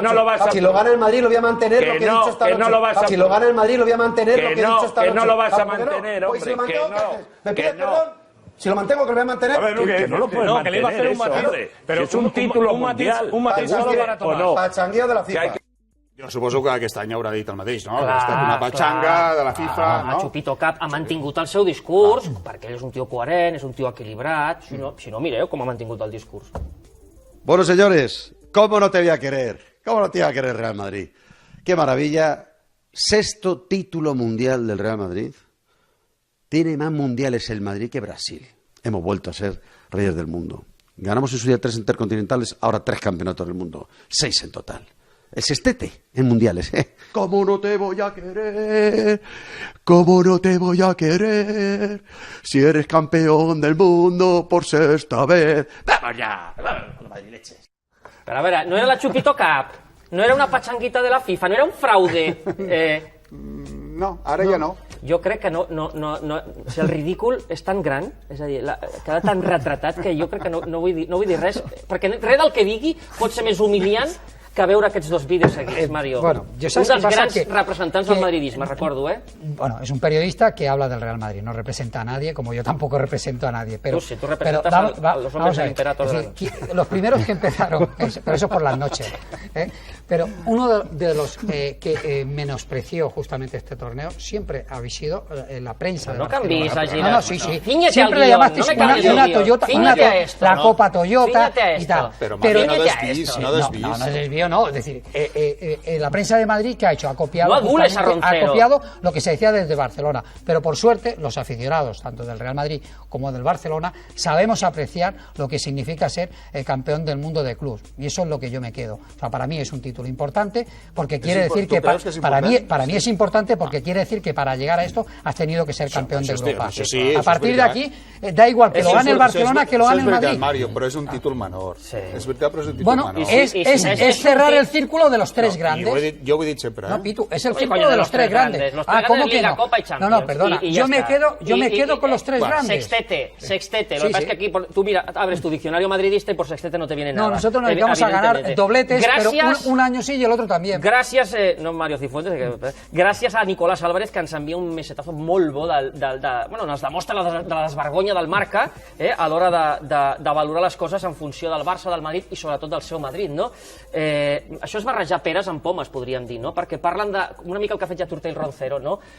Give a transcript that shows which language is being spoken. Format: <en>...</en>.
<es>Que no lo vas a... Si lo gana el Madrid lo voy a mantener lo que he dicho esta noche. Que no lo vas a... Si lo gana el Madrid lo voy a mantener lo que he dicho esta noche. Que no lo vas a mantener, hombre, que no. ¿Me pides perdón? Si lo mantengo, que lo voy a mantener. A ver, que no lo puedes mantener eso, hombre. Pero es un título mundial. Un matiz solo para Tomás. Pachangueo de la FIFA.</es> <ca>Jo suposo que aquest any haurà dit el mateix, no? Ha estat una patxanga de la FIFA, no? La Chupito Cup ha mantingut el seu discurs, perquè ell és un tio coherent, és un tio equilibrat. Si no, mireu com ha mantingut el discurs.</ca> <es>Bueno, señores, ¿cómo no te voy a querer? ¿Cómo no te iba a querer Real Madrid? Qué maravilla. 6º título mundial del Real Madrid. Tiene más mundiales el Madrid que Brasil. Hemos vuelto a ser reyes del mundo. Ganamos en su día 3 intercontinentales, ahora 3 campeonatos del mundo. 6 en total. El sextete en mundiales, ¿Cómo no te voy a querer? ¿Cómo no te voy a querer? Si eres campeón del mundo por 6ª vez. ¡Vamos ya! ¡Vamos, leches!</es> <ca>Però a veure, no era la Chupito Cup, no era una patxanguita de la FIFA, no era un fraude. No, ara ja no. Jo crec que no, o sigui, el ridícul és tan gran, és a dir, queda tan retratat que jo crec que no vull dir res, perquè res del que digui pot ser més humiliant que veure aquests dos vídeos seguits, Mario.</ca> <es>Bueno,</es> <ca>un dels grans representants del madridisme, recordo,</ca> <es>Bueno, es un periodista que habla del Real Madrid, no representa a nadie, como yo tampoco represento a nadie. Pero, tú sí, tú representas a los hombres del Imperator. Los primeros que empezaron, pero eso por las noches, pero uno de los que menospreció justamente este torneo siempre ha sido la prensa.</es> <ca>No canvies, Gina.</ca> <es>No, sí. Siempre le llamasteis una Toyota, la Copa Toyota y tal. Pero no desvíes, no desvíes. No desvío. No, es decir, la prensa de Madrid, ¿qué ha hecho? Ha copiado lo que se decía desde Barcelona, pero por suerte los aficionados, tanto del Real Madrid como del Barcelona, sabemos apreciar lo que significa ser campeón del mundo de clubes, y eso es lo que yo me quedo. O sea, para mí es un título importante, porque quiere decir que para mí es importante porque quiere decir que para llegar a esto has tenido que ser campeón de Europa. A partir de aquí, da igual que lo gane el Barcelona que lo gane el Madrid.</es> <ca>Mario, però és un títol menor. És veritat, però és un títol</ca> <es>bueno,</es> <ca>menor.</ca> <es>Es cerrar el círculo de los tres grandes.</es> <ca>Jo ho he dit sempre,</ca> <es>No, Pitu, es el círculo de los tres grandes. ¿Cómo que no? No, perdona. Yo me quedo con los tres grandes. Sextete. Lo que pasa es que aquí, tú mira, abres tu diccionario madridista y por sextete no te viene nada. No, nosotros nos dedicamos a ganar dobletes, pero un año sí y el otro también.</es> <ca>Gràcies, no Mario Cifuentes, gràcies a Nicolás Álvarez, que ens envia un mesetazo molt bo bueno, ens demostra la desvergonya del Marca a l'hora de valorar les coses en funció del Barça, del Madrid i sobretot del seu Madrid, no? Això és barrejar peres amb pomes, podríem dir, no? Perquè parlen de, una mica el que ha fet ja Tortell Roncero, no?</ca>